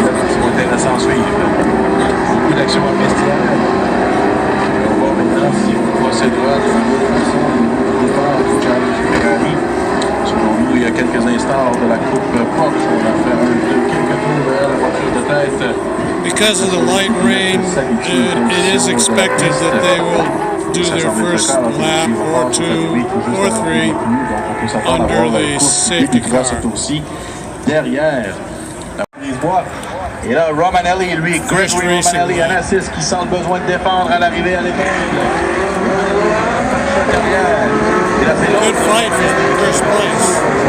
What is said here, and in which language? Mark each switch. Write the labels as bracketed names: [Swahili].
[French] C'est intéressant à suivre. Beaucoup d'action en vestiaire. On va voir maintenant si on procédera de la même façon au départ du challenge Ferrari. Selon nous, il y a quelques instants hors de la coupe Porsche, on a fait quelques tours vers la voiture de tête [English] Because of the light rain, it is expected that they will do their first lap or two or three under the safety car. [French] Derrière. Et là, Romanelli, lui, Gregory Romanelli, un assist qui sent le besoin de défendre à l'arrivée à l'épingle. [English] Good fight for first place.